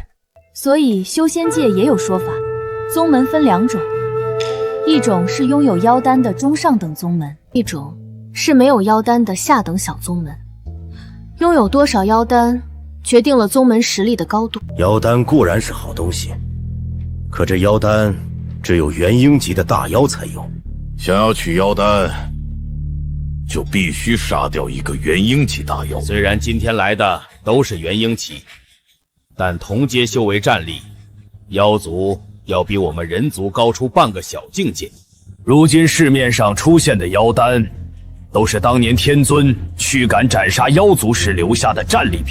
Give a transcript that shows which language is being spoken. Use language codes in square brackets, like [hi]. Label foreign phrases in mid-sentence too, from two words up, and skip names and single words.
[zh] 所以修仙界也有说法，宗门分2种，一种是拥有妖丹的中上等宗门，一种是没有妖丹的下等小宗门。拥有多少妖丹，决定了宗门實力的高度。妖丹固然是好東西，可這妖丹只有元嬰級的大妖才有。想要取妖丹，就必須殺掉一個元嬰級大妖。雖然今天來的都是元嬰級，但同階修為戰力，妖族要比我們人族高出半個小境界。如今市面上出現的妖丹，都是當年天尊驅趕斬殺妖族時留下的戰利品。